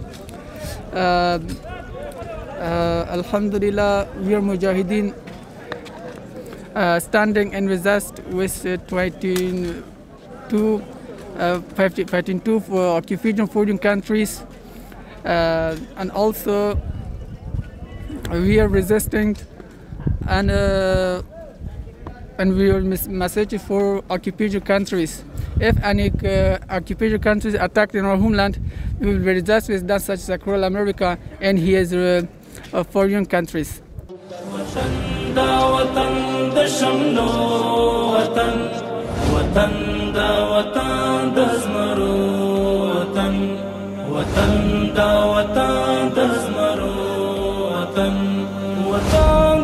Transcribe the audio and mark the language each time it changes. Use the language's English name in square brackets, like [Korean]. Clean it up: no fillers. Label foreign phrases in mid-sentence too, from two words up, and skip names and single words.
[English] Alhamdulillah, we are Mujahideen standing in resist with 52 for occupation foreign countries, and also we are resisting and we are message for occupation countries. If any occupation countries attacked in our homeland, we will be resist with that such as Cruel America and his foreign countries. [Pashto] دا وطن د شملو وطن، وطن دا وطن د زمرو وطن، وطن دا وطن د زمرو وطن، وطن